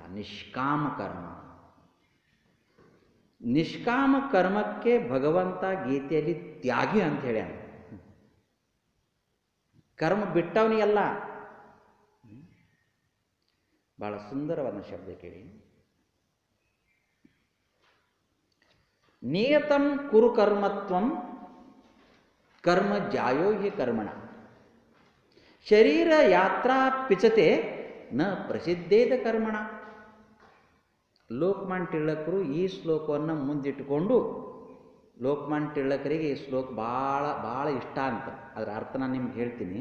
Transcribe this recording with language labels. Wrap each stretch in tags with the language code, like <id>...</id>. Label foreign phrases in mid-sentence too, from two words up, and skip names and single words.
<kn>ನಿಷ್ಕಾಮ ಕರ್ಮ. ನಿಷ್ಕಾಮ ಕರ್ಮಕ್ಕೆ ಭಗವಂತ ಗೀತೆಯಲ್ಲಿ ತ್ಯಾಗಿ ಅಂತ ಹೇಳ್ಯಾನ. ಕರ್ಮ ಬಿಟ್ಟವನಿಗೆಲ್ಲ. ಬಹಳ ಸುಂದರವಾದ ಶಬ್ದ ಕೇಳಿ.</kn> <sa>ನಿಯತಂ ಕುರು ಕರ್ಮತ್ವಂ ಕರ್ಮ ಜಾಯೋ ಹಿ ಕರ್ಮಣ ಶರೀರ ಯಾತ್ರಾ ಪಿಚತೆ ನ ಪ್ರಸಿದ್ಧೇದ ಕರ್ಮಣ.</sa> <kn>ಲೋಕಮಾನ್ಯ ತಿಳಕರು ಈ ಶ್ಲೋಕವನ್ನು ಮುಂದಿಟ್ಟುಕೊಂಡು, ಲೋಕಮಾನ್ಯ ತಿಳಕರಿಗೆ ಈ ಶ್ಲೋಕ ಭಾಳ ಇಷ್ಟ ಅಂತ. ಅದರ ಅರ್ಥ ನಾನು ನಿಮ್ಗೆ ಹೇಳ್ತೀನಿ.</kn>